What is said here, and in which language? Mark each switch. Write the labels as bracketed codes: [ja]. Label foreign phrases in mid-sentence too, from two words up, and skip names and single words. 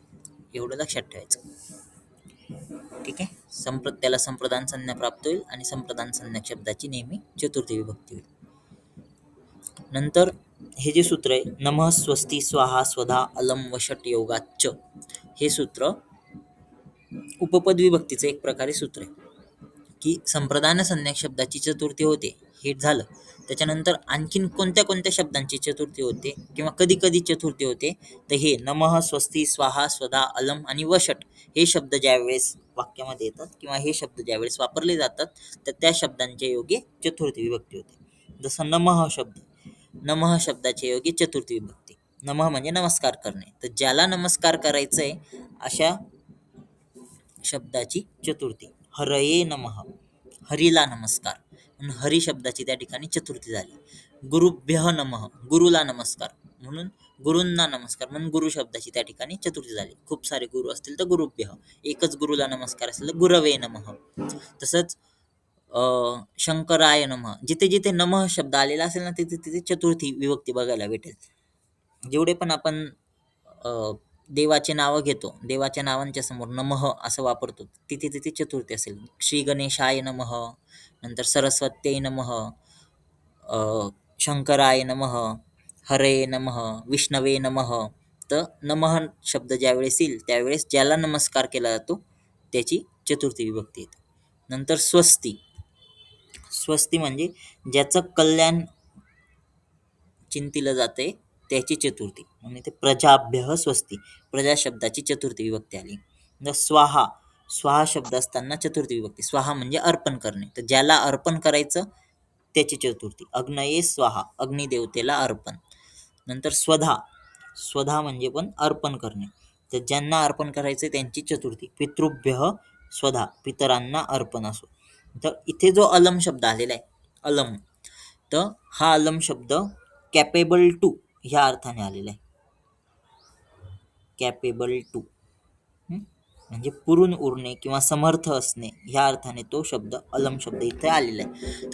[mr] एवढं लक्षात ठेवायचं. ठीक आहे. त्याला संप्रदान संज्ञा प्राप्त होईल आणि संप्रदान संज्ञक शब्दाची नेहमी चतुर्थी विभक्ती होईल. नंतर हे जे सूत्र आहे [sa] नमः स्वस्ती स्वाहा स्वधा अलम वषट योगाच्च, [mr] हे सूत्र उपपद विभक्तीचं एक प्रकारे सूत्र आहे की संप्रदान संज्ञक शब्दाची चतुर्थी होते, हे झालं. त्याच्यानंतर आणखीन कोणत्या कोणत्या शब्दांची चतुर्थी होते किंवा कधी कधी चतुर्थी होते, तर हे [sa] नमः स्वस्ती स्वाहा स्वधा अलम [mr] आणि वषट हे शब्द ज्यावेळेस वाक्यामध्ये येतात किंवा हे शब्द ज्यावेळेस वापरले जातात तर त्या शब्दांच्या योगे चतुर्थी विभक्ती होते. जसं नमः शब्द, नमः शब्दाच्या योगी चतुर्थी विभक्ती. नमः म्हणजे नमस्कार करणे, तर ज्याला नमस्कार करायचा आहे अशा शब्दाची चतुर्थी. [sa] हरये नमः, [mr] हरीला नमस्कार, म्हणून हरी शब्दाची त्या ठिकाणी चतुर्थी झाली. [sa] गुरुभ्यः नमः, [mr] गुरुला नमस्कार, म्हणून गुरूंना नमस्कार, म्हणून गुरु शब्दाची त्या ठिकाणी चतुर्थी झाली. खूप सारे गुरु असतील तर गुरुभ्यः, एकच गुरुला नमस्कार असेल तर [sa] गुरवे नमः. तसंच शंकराय नमः, [mr] जिथे जिथे नमः शब्द आलेला असेल ना तिथे तिथे चतुर्थी विभक्ती बघायला भेटेल. जेवढे पण आपण देवाचे नावं घेतो, देवाच्या नावांच्या समोर नमः असं वापरतो, तिथे तिथे चतुर्थी असेल. [sa] श्री गणेशाय नमः, नंतर सरस्वत्यै नमः, शंकराय नमः, हरे नमः, विष्णवे नमः. [mr] तर नमः शब्द ज्यावेळेस येईल त्यावेळेस ज्याला नमस्कार केला जातो त्याची चतुर्थी विभक्ती येते. नंतर स्वस्ती, स्वस्ती म्हणजे ज्याचं कल्याण चिंतिलं जाते त्याची चतुर्थी. म्हणून इथे [sa] प्रजाभ्यः स्वस्ती, [mr] प्रजा शब्दाची चतुर्थी विभक्ती आली. स्वाहा, स्वाहा शब्द असताना चतुर्थी विभक्ती. स्वाहा म्हणजे अर्पण करणे, तर ज्याला अर्पण करायचं त्याची चतुर्थी. [sa] अग्नये स्वाहा, [mr] अग्निदेवतेला अर्पण. नंतर स्वधा, स्वधा म्हणजे पण अर्पण करणे, तर ज्यांना अर्पण करायचं त्यांची चतुर्थी. [sa] पितृभ्यः स्वधा, [mr] पितरांना अर्पण असो. तर इथे जो अलम शब्द आलेला आहे अलम, तर हा अलम शब्द [en] capable to [mr] ह्या अर्थाने आलेला आहे. [en] capable to, [mr] म्हणजे पुरून उरणे किंवा समर्थ असणे ह्या अर्थाने तो शब्द अलम शब्द इथे आलेला आहे.